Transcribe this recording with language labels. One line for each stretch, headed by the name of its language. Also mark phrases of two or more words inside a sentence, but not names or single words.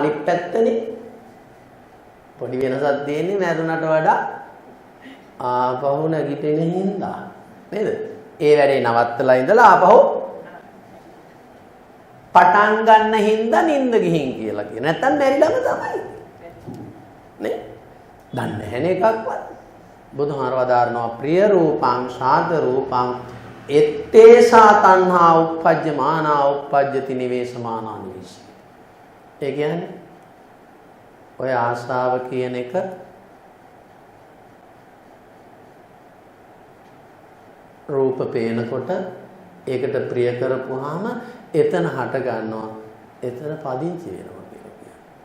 Sinhala: අනිත් පැත්තනේ පොඩි වෙනසක් තියෙන්නේ මරුණට වඩා ආපහු නැගිටින හින්දා නේද? ඒ වැඩේ නවත්තලා ඉඳලා ආපහු පටන් ගන්න හින්දා නිින්ද ගිහින් කියලා කියන. නැත්තම් මැරිලාම තමයි. නේ? දන්නේ නැහැ එකක්වත්. බුදුහාර වදාරනවා
Pali: ප්‍රිය රූපං ශාද රූපං ettesa tanha uppajjamana uppajjati nivesamaana nivis.
Sinhala: ඒ කියන්නේ ඔය ආශාව කියන එක රූප පේනකොට ඒකට ප්‍රිය කරපුවාම එතන හට ගන්නවා, එතන පදිංචි වෙනවා කියලා කියනවා.